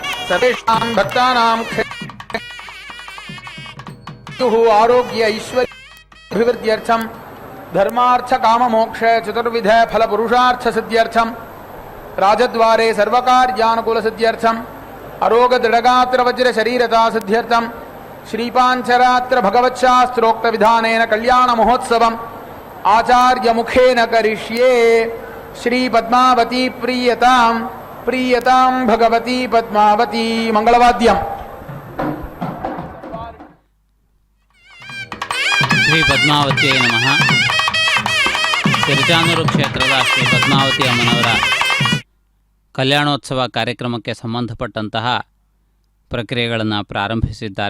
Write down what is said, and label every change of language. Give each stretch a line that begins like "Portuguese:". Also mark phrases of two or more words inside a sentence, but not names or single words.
Sanskrit: ಸರ್ವೇಷಾಂ ಭಕ್ತಾನಾಂ ಆರೋಗ್ಯ ಐಶ್ವರ್ಯ ಅಭಿವೃದ್ಧ್ಯರ್ಥಂ ಧರ್ಮಾರ್ಥ ಕಾಮಮೋಕ್ಷ ಚತುರ್ವಿಧ ಫಲ ಪುರುಷಾರ್ಥ ಸಿದ್ಧ್ಯರ್ಥಂ ರಾಜದ್ವಾರೆ ಸರ್ವಕಾರ್ಯಾನುಕೂಲ ಸಿದ್ಧ್ಯರ್ಥಂ ಅರೋಗ ದೃಢಗಾತ್ರ ವಜ್ರ ಶರೀರತಾ ಸಿದ್ಧ್ಯರ್ಥಂ ಶ್ರೀಪಾಂಚರಾತ್ರ ಭಗವಚ್ಛಾಸ್ತ್ರೋಕ್ತ ವಿಧಾನೇನ ಕಲ್ಯಾಣ ಮಹೋತ್ಸವಂ ಆಚಾರ್ಯ ಮುಖೇನ ಕರಿಷ್ಯೇ. ಶ್ರೀ ಪದ್ಮಾವತಿ ಪ್ರೀಯತಾಂ ಪ್ರೀಯತಾಂ ಭಗವತಿ ಪದ್ಮಾವತಿ. ಮಂಗಳವಾದ್ಯಂ. ಶ್ರೀ ಪದ್ಮಾವತಿಯೇ ನಮಃ.
Kannada: ತಿರುಚಾನೂರು ಕ್ಷೇತ್ರದ ಶ್ರೀ ಪದ್ಮಾವತಿ ಅಮ್ಮನವರ ಕಲ್ಯಾಣೋತ್ಸವ ಕಾರ್ಯಕ್ರಮಕ್ಕೆ ಸಂಬಂಧಪಟ್ಟಂತಹ ಪ್ರಕ್ರಿಯೆಗಳನ್ನು ಪ್ರಾರಂಭಿಸಿದ್ದಾರೆ.